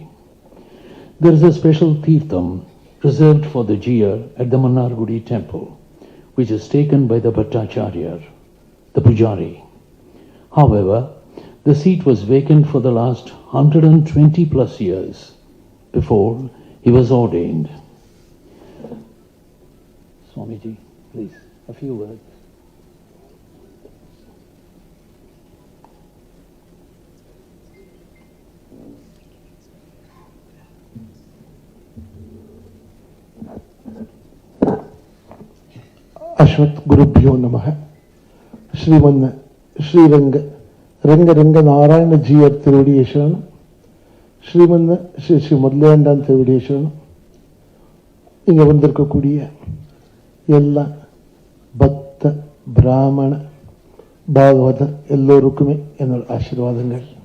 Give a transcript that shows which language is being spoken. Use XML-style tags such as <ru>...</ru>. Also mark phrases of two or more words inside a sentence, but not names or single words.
<en>There is a special Tirtham reserved for the Jiyar at the Mannargudi temple, which is taken by the Bhattacharya, the Pujari. However, the seat was vacant for the last 120 plus years before he was ordained. Swamiji, please, a few words.</en> <sa>ಅಶ್ವತ್ ಗುರುಭ್ಯೋ ನಮಃ.</sa> <ta>ಶ್ರೀಮನ್ ಶ್ರೀರಂಗ ರಂಗರಂಗ நாராயண ஜீயர் திருவடியை சரணம். ஸ்ரீமன் ஸ்ரீ ஸ்ரீ முதலேண்டான் திருவடியை சரணம். இங்கே வந்திருக்கக்கூடிய எல்லா பக்த பிராமண பாகவதர் எல்லோருக்குமே என்னோட ஆசீர்வாதங்கள்.</ta>